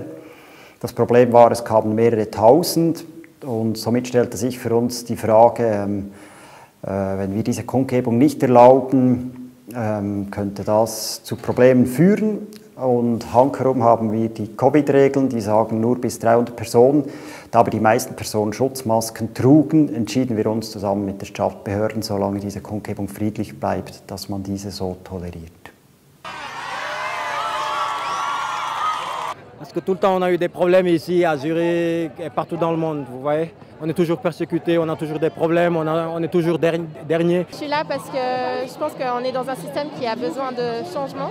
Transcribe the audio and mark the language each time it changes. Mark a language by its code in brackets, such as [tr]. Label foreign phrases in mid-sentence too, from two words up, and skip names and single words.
[de] Das Problem war, es kamen mehrere Tausend und somit stellte sich für uns die Frage, wenn wir diese Kundgebung nicht erlauben, könnte das zu Problemen führen. Und hankerum haben wir die Covid-Regeln, die sagen nur bis 300 Personen. Da aber die meisten Personen Schutzmasken trugen, entschieden wir uns zusammen mit den Stadtbehörden, solange diese Kundgebung friedlich bleibt, dass man diese so toleriert. [fr] Parce que tout le temps on a eu des problèmes ici à Zurich et partout dans le monde, vous voyez. On est toujours persécuté, on a toujours des problèmes, on est toujours dernier. Je suis là parce que je pense qu'on est dans un système qui a besoin de changement.